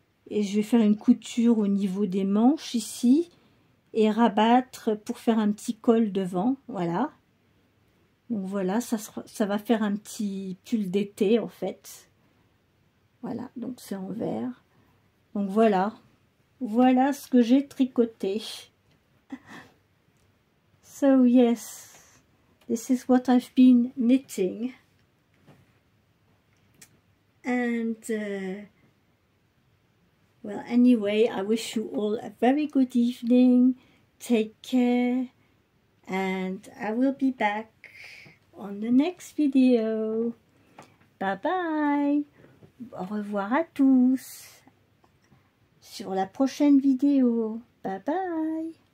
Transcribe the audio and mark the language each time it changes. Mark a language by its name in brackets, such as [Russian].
[French] Et je vais faire une couture au niveau des manches ici et rabattre pour faire un petit col devant, voilà. Donc voilà, ça va faire un petit pull d'été en fait. Voilà, donc c'est en vert. Donc voilà ce que j'ai tricoté. [English] So yes, this is what I've been knitting. And well, anyway, I wish you all a very good evening. Take care, and I will be back on the next video. Bye bye. [French] Au revoir à tous. Sur la prochaine vidéo. Bye bye.